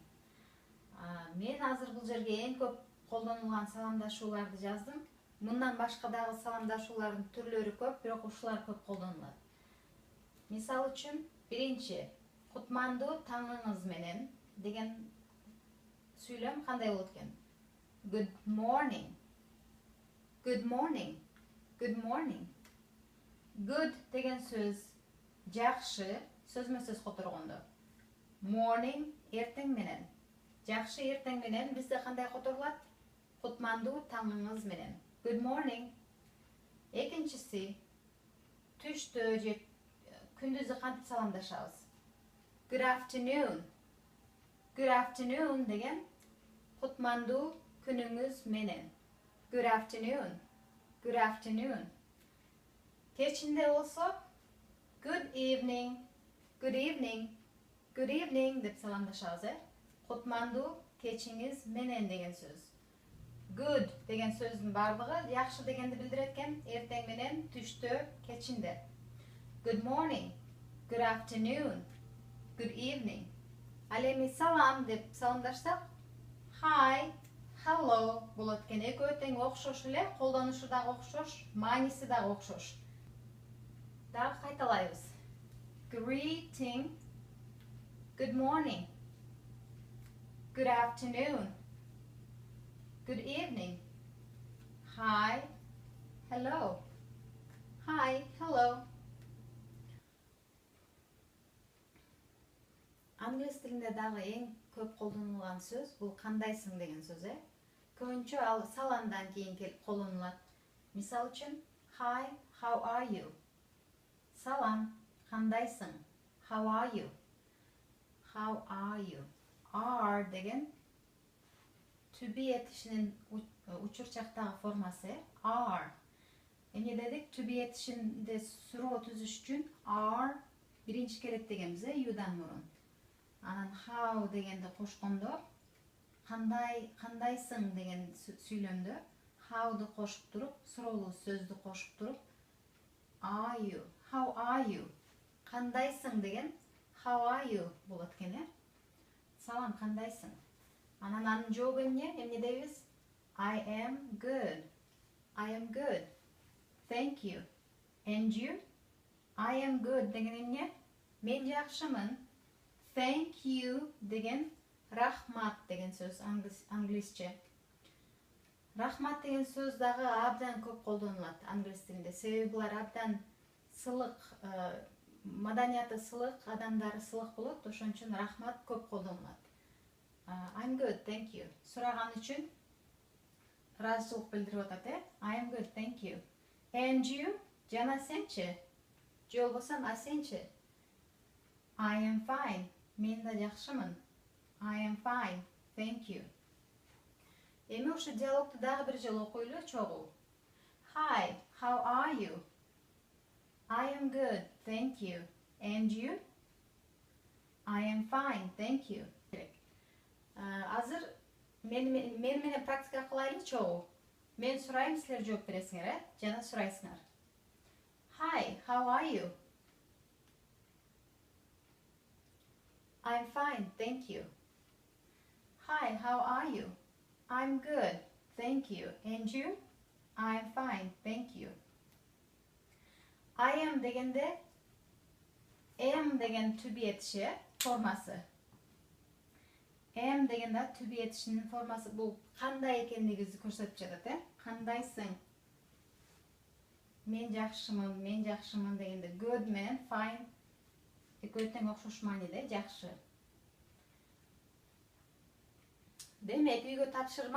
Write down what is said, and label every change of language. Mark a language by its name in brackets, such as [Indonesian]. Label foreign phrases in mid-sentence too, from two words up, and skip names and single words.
[Kyrgyz] Мен азыр бул жерге эң көп колдонулган саламдашууларды жаздым. Мындан башка дагы саламдашуулардын түрлөрү көп, бирок ушулар көп колдонулат. Мисал үчүн, биринчи, кутмандуу таңыңыз менен деген сүйлөм кандай болот экен? [English] Good morning. Good morning. Good morning. [Kyrgyz] Good деген сөз жакшы, сөзмө-сөз которгондо. Morning эртең менен. Жакшы эртең менен бизде кандай которулат? Кутмандуу таңыңыз менен. [English] Good morning. [Kyrgyz] Экинчиси, түштө же күндүзү кантип саламдашабыз? [English] Good afternoon. Good afternoon [Kyrgyz] деген кутмандуу күнүңүз менен. [English] Good afternoon. Good afternoon. [Kyrgyz] Кечинде болсо [English] good evening. Good evening. Good evening [Kyrgyz] деп саламдашабыз, Кутмандуу кечиңиз менен деген сөз. Good деген сөздүн бардыгы жакшы дегенди билдирет экен, эртең менен, түштө, кечинде. [English] Good morning. Good afternoon. Good evening. [Kyrgyz] Ал эми салам деп саламдашсак, [English] hi, hello [Kyrgyz] болот экен. Экөө тең окшош эле, колдонушу дагы окшош, мааниси дагы окшош. Дагы кайталайбыз. [English] Greeting. Good morning. Good afternoon. Good evening. Hi, hello. Hi, hello. [Kyrgyz] Англис тилинде дагы эң көп колдонулган сөз бул кандайсың деген сөз. Көбүнчө ал саламдан кийин келип колдонулат. Мисал үчүн, [English] hi, how are you? [Kyrgyz] Салам, кандайсың? [English] How are you? How are you? [Kyrgyz] Are деген [English] to be [Kyrgyz] этишинин учурчактагы формасы. Are. Эмне дедик? [English] To be [Kyrgyz] этишинде суроо түзүш үчүн are биринчи керек дегенбиз, you'дан мурун. Анан how дегенди кошкондо, кандайсың деген сүйлөмдө how'ду кошуп туруп, суроолуу сөздү кошуп туруп, [English] are you? How are you? [Kyrgyz] Кандайсың деген [English] how are you [Kyrgyz] болот экен. Салам, кандайсың? Анан анын жообу эмне дейбиз? [English] I am good. I am good. Thank you. And you? I am good [Kyrgyz] деген эмне? Мен жакшымын. [English] Thank you [Kyrgyz] деген рахмат деген сөз англисче. Рахмат деген сөз дагы абдан көп колдонулат англис тилинде. Себеби булар абдан сылык, маданияты сылык, адамдары сылык болот, ошон үчүн рахмат көп колдонулат. [English] I'm good, thank you. [Kyrgyz] Сураган үчүн ыраазычылык билдирип атат, [English] I am good, thank you. And you? [Kyrgyz] Жана сенчи? Же болбосо а сенчи? [English] I am fine. [Kyrgyz] Мен да жакшымын. [English] I am fine, thank you. [Kyrgyz] Эми ушу диалогту дагы бир жолу окуйлу чогуу. [English] Hi, how are you? I am good, thank you. And you? I am fine, thank you. [Kyrgyz] Азыр мен менен практика кылайлы чогуу. Мен сурайм, силер жооп бересиңер, жана сурайсыңар. [English] Hi, how are you? I'm fine, thank you. Hi, how are you? I'm good, thank you. And you? I'm fine, thank you. I am дегенде am деген to be [Kyrgyz] этиши формасы. Am дегенде [English] to be [Kyrgyz] этишинин формасы бул кандай экендигибизди көрсөтүп жатат, Кандайсың? Мен жакшымын дегенде good менен fine экөө тең окшош мааниде, жакшы. Демек, үйгө тапшырма.